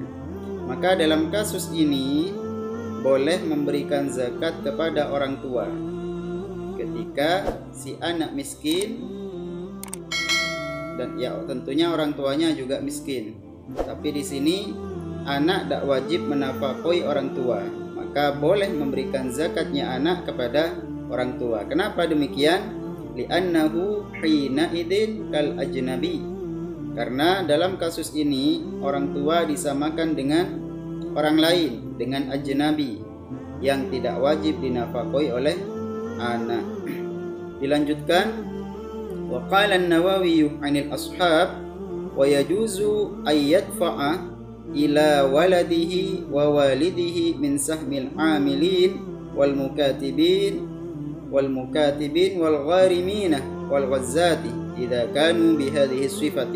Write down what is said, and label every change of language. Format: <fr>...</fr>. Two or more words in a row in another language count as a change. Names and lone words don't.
<id>Maka dalam kasus ini boleh memberikan zakat kepada orang tua ketika si anak miskin dan ya tentunya orang tuanya juga miskin. Tapi di sini anak tidak wajib menafkahi orang tua, maka boleh memberikan zakatnya anak kepada orang tua. Kenapa demikian?</id> <ar>لأنه حينئذ كالأجنبي.</ar> <id>Karena dalam kasus ini orang tua disamakan dengan orang lain, dengan ajnabi yang tidak wajib dinafkahi oleh anak. Dilanjutkan,</id> <ar>وقال النووي عن الأصحاب ويجوز أن يدفع إلى ولده ووالده من سهم العاملين والمكاتبين والغارمين والغزاة إذا كانوا بهذه الصفة.</ar>